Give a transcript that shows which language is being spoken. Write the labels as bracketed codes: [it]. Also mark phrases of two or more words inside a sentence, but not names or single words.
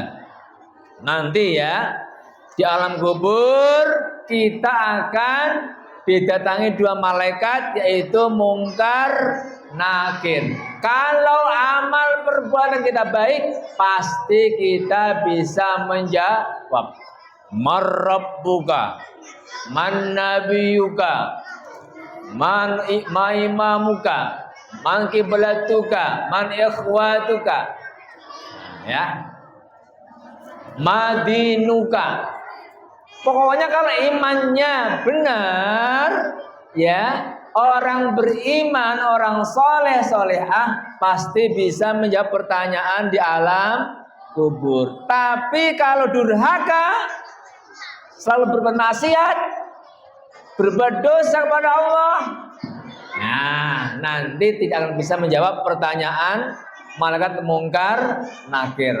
[id] Nanti ya, di alam kubur kita akan didatangi dua malaikat, yaitu mungkar nakir. Kalau amal perbuatan kita baik, pasti kita bisa menjawab. [ar] من ربك، من نبيك، من إمامك، من قبلتك، من إخوتك، يا، ما دينك. [id] Pokoknya kalau imannya benar, ya, orang beriman, orang soleh solehah pasti bisa menjawab pertanyaan di alam kubur. Tapi kalau durhaka, selalu berbuat maksiat, berbuat dosa kepada Allah, nah nanti tidak akan bisa menjawab pertanyaan malaikat mungkar nakir.